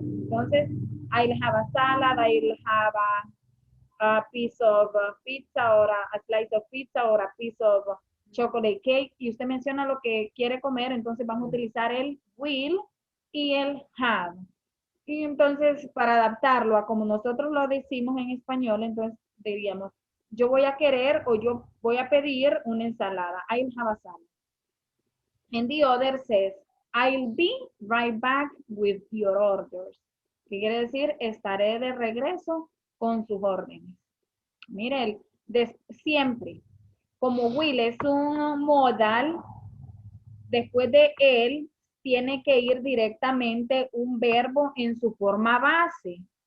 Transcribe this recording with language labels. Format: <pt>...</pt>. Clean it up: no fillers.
<en>Entonces, I'll have a salad, I'll have a piece of pizza, or a slice of pizza, or a piece of chocolate cake,</en> <es>y usted menciona lo que quiere comer, entonces vamos a utilizar el will y el have. Y entonces, para adaptarlo a como nosotros lo decimos en español, entonces diríamos, yo voy a querer o yo voy a pedir una ensalada.</es> <en>I'll have a salad. And the other says, I'll be right back with your orders.</en> <es>¿Qué quiere decir? Estaré de regreso con sus órdenes. Mire, siempre, como will es un modal, después de él tiene que ir directamente un verbo en su forma base.</es>